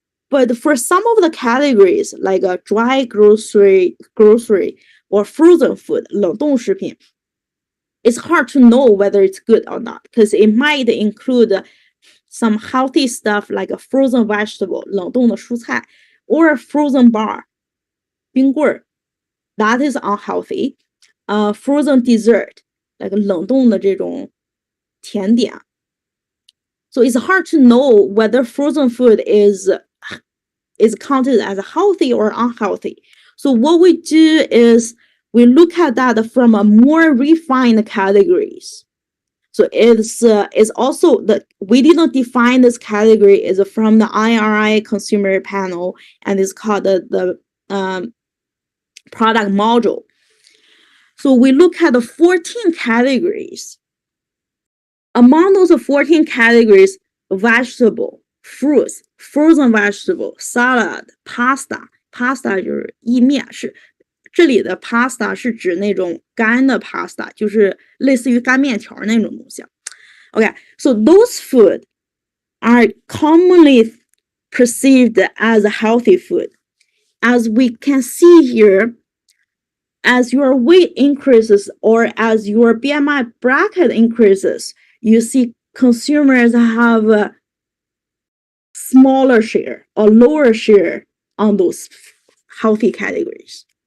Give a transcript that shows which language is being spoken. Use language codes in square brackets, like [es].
[en] But for some of the categories, like a dry grocery or frozen food, 冷冻食品, it's hard to know whether it's good or not because it might include some healthy stuff like a frozen vegetable, 冷冻的蔬菜, or a frozen bar, 冰棍儿, that is unhealthy. Frozen dessert, like [zh] 冷冻的这种甜点. [en] So it's hard to know whether frozen food is counted as healthy or unhealthy. So what we do is we look at that from a more refined categories. So it's also that we didn't define this category is from the IRI consumer panel, and it's called the product module. So we look at the 14 categories. Among those 14 categories, vegetable, fruits, frozen vegetable, salad, pasta [zh] 就是意面，是这里的 pasta 是指那种干的 pasta， 就是类似于干面条那种东西。 [en] Okay, so those food are commonly perceived as a healthy food. As we can see here, as your weight increases or as your BMI bracket increases, you see consumers have a smaller share or lower share on those healthy categories.